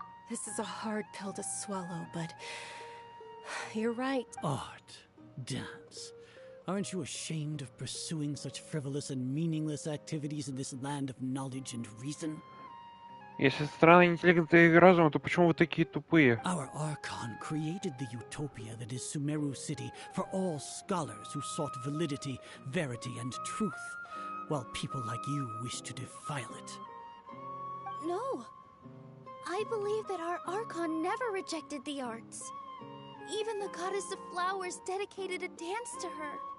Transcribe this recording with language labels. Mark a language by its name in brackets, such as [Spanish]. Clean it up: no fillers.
[English] This is a hard pill to swallow, but you're right. Art, dance. Aren't you ashamed of pursuing such frivolous and meaningless activities in this land of knowledge and reason? [Russian] Если страна интеллекта и разума, то почему вы такие тупые? [English] Our Archon created the utopia that is Sumeru City for all scholars who sought validity, verity, and truth, while people like you wish to defile it. No. I believe that our Archon never rejected the arts. Even the goddess of flowers dedicated a dance to her.